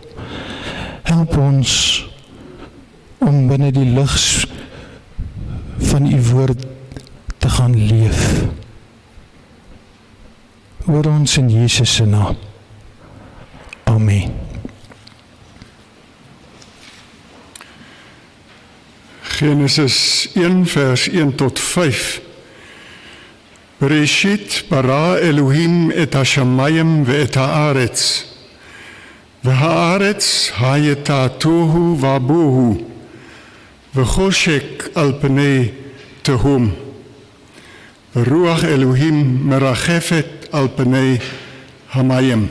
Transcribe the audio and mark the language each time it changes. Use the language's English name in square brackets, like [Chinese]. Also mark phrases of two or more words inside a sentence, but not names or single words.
[Afrikaans] Help ons om binne die lig van U woord te gaan leef. Hoor ons in Jesus se naam. Amen. Genesis 1 vers 1 tot 5. [Hebrew] בראשית ברא אלהים את השמים ואת הארץ. והארץ היתה תהו ובהו. וחשך על פני תהום. ורוח אלהים מרחפת על פני המים.